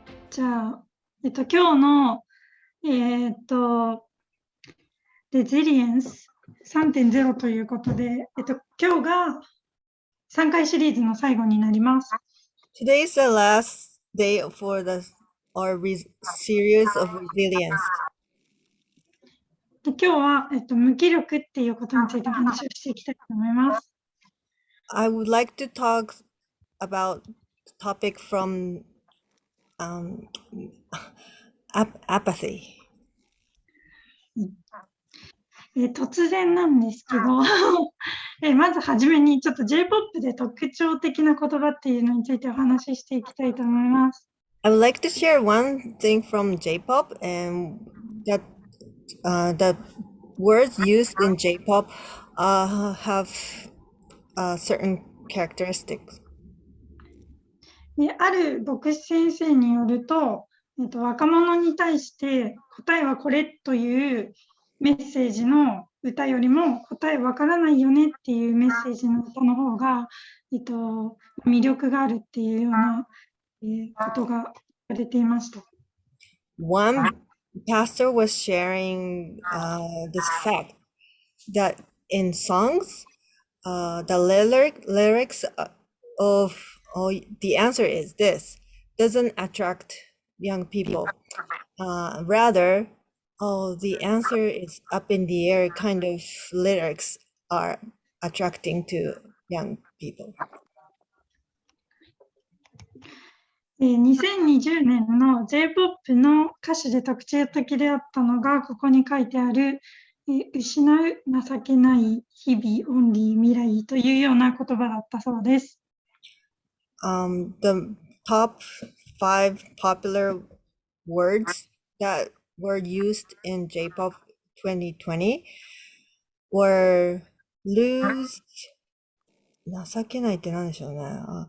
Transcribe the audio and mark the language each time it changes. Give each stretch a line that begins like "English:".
Japanese: じゃあ、今日の、レジリエンス3.0ということで、今日が3回シリーズの最後になります。
English: Today is the last day for our series of resilience.
Japanese: で今日は、無気力っていうことについてお話をしていきたいと思います。
English: I would like to talk about the topic from apathy.
Japanese: 突然なんですけどまずはじめにちょっと J-POP で特徴的な言葉っていうのについてお話ししていきたいと思います。
English: I would like to share one thing from J-pop, and that the words used in J-pop have certain characteristics.
Japanese: である牧師先生によると、若者に対して答えはこれというメッセージの歌よりも答えわからないよねっていうメッセージの歌の方が、魅力があるっていうような、ことが言われていました。
English: One pastor was sharing this fact that in songs, the lyrics of the answer is this doesn't attract young people. Rather, the answer is up in the air kind of lyrics are attracting to young people.
Japanese: 2020年の J-POP の歌詞で特徴的であったのが、ここに書いてある、失う、情けない、日々、オンリー、未来というような言葉だったそうです。
English: The top 5 popular words that were used in J-pop 2020 were lose
Japanese: 情けないって何でしょうね。